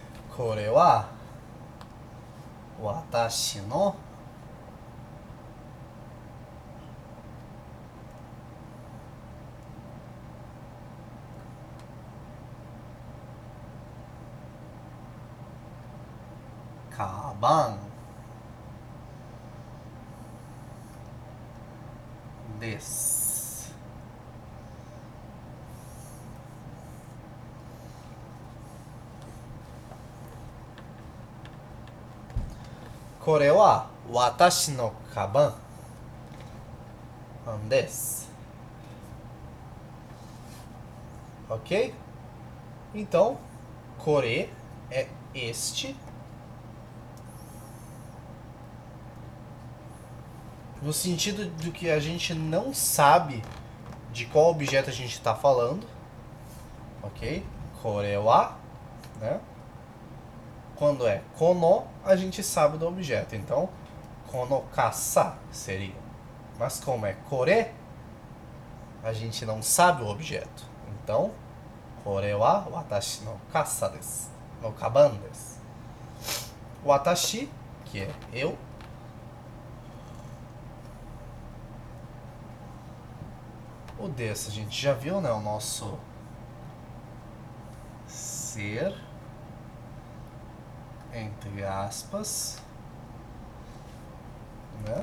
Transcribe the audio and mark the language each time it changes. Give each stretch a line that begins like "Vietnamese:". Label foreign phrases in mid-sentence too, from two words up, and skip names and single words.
Japanese: これは私のカバンです。これは私のカバンです。Ok?
Portuguese: Então, core é este. No sentido de que a gente não sabe de qual objeto a gente está falando. Ok?
Japanese: これは,
Portuguese: né? Quando é kono, a gente sabe do objeto. Então,
Japanese: この傘
Portuguese: seria. Mas como é kore, a gente não sabe o objeto. Então,
Japanese: これは私の傘です. のカバンです.
Portuguese: Watashi, que é eu. O desse, a gente já viu, né? O nosso ser, entre aspas, né?